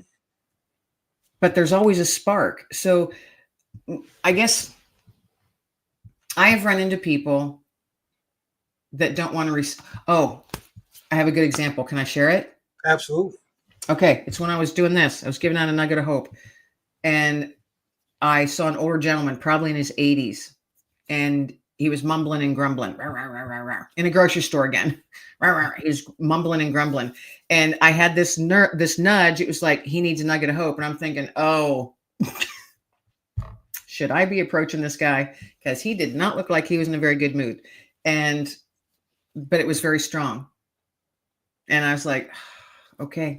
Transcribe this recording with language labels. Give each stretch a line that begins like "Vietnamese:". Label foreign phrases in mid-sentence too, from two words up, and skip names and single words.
English: But there's always a spark. So I guess I have run into people that don't want to oh, I have a good example. Can I share it? Absolutely. Okay. It's when I was doing this. I was giving out a nugget of hope, and I saw an older gentleman, probably in his 80s, and he was mumbling and grumbling rah, rah, rah, rah, rah, in a grocery store again. Rah, rah, rah. He was mumbling and grumbling. And I had this nudge. It was like, he needs a nugget of hope. And I'm thinking, oh, should I be approaching this guy? Because he did not look like he was in a very good mood. But it was very strong. And I was like, okay.